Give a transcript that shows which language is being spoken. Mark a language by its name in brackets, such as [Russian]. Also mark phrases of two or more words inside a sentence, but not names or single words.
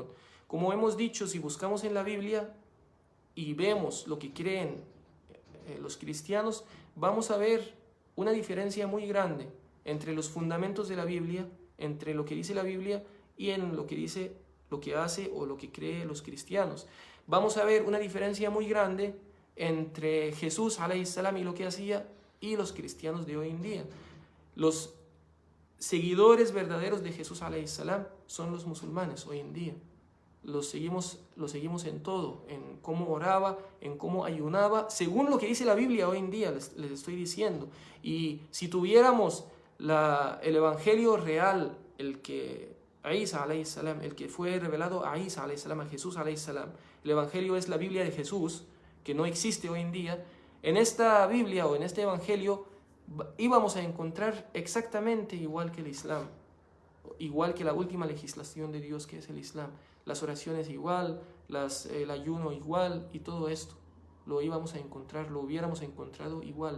[Spanish] Como hemos dicho, si buscamos en la Biblia y vemos lo que creen los cristianos, vamos a ver una diferencia muy grande entre los fundamentos de la Biblia, entre lo que dice la Biblia y en lo que dice, lo que hace o lo que cree los cristianos. Vamos a ver una diferencia muy grande entre Jesús [Arabic] عليه السلام [Spanish] y lo que hacía y los cristianos de hoy en día. Los seguidores verdaderos de Jesús [Arabic] عليه السلام [Spanish] son los musulmanes hoy en día. Los seguimos en todo, en cómo oraba, en cómo ayunaba, según lo que dice la Biblia hoy en día, les estoy diciendo. Y si tuviéramos el evangelio real, el que Isa [Arabic] عليه السلام, [Spanish] el que fue revelado a Isa [Arabic] عليه السلام, [Spanish] a Jesús [Arabic] عليه السلام, [Spanish] el evangelio es la Biblia de Jesús, que no existe hoy en día. En esta Biblia o en este evangelio íbamos a encontrar exactamente igual que el Islam, igual que la última legislación de Dios, que es el Islam, las oraciones igual, el ayuno igual, y todo esto lo íbamos a encontrar, lo hubiéramos encontrado igual.